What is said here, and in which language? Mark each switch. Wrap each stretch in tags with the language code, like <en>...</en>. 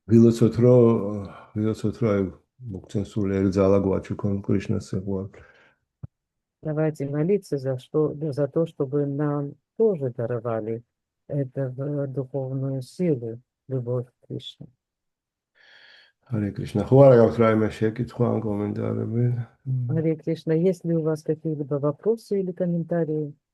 <ka>ვილოცოთ რომ აი მოგცენ სულიერი ძალა გვაჩუქონ კრიშნას ეგუა.</ka> <ru>Давайте молиться за то, чтобы нам тоже даровали эту духовную силу, любовь к Кришне. Харе Кришна.</ru> <ka>ხო არა გაქვს რაიმე შეკითხვა ან კომენტარები?</ka> <ru>Харе Кришна, есть ли у вас какие-либо вопросы или комментарии?</ru>